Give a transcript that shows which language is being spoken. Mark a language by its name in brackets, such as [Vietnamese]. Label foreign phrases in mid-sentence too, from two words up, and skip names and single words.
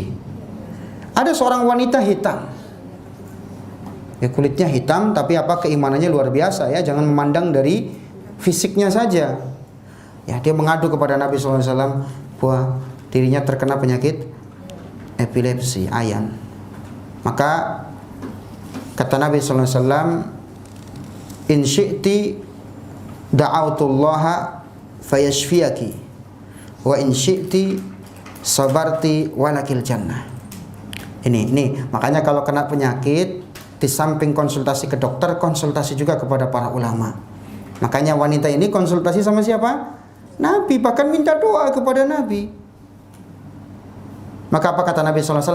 [Indonesian] Ada seorang wanita hitam, ya, kulitnya hitam, tapi apa, keimanannya luar biasa, ya. Jangan memandang dari fisiknya saja, ya. Dia mengadu kepada Nabi SAW bahwa dirinya terkena penyakit epilepsi, ayan. Maka kata Nabi SAW, [Arabic] إن شئت دعوت الله فيشفيك وإن شئت صبرت ولك الجنة. [Indonesian] Ini makanya kalau kena penyakit, di samping konsultasi ke dokter, konsultasi juga kepada para ulama. Makanya wanita ini konsultasi sama siapa? Nabi, bahkan minta doa kepada Nabi. Maka apa kata Nabi SAW?